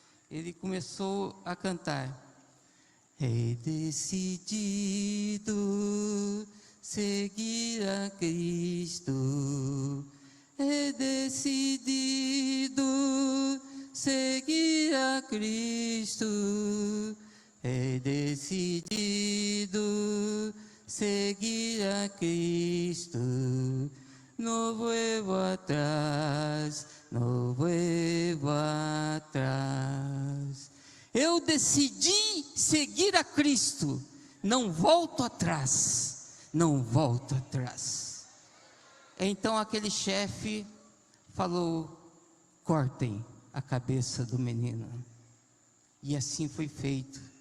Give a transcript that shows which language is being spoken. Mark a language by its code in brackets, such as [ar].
[pt] Ele começou a cantar: [es] he decidido seguir a Cristo, he decidido seguir a Cristo, he decidido seguir a Cristo. No vuelvo atrás, no vuelvo atrás. [pt] Eu decidi seguir a Cristo, não volto atrás, não volto atrás. Então aquele chefe falou: cortem, a cabeça do menino. E assim foi feito.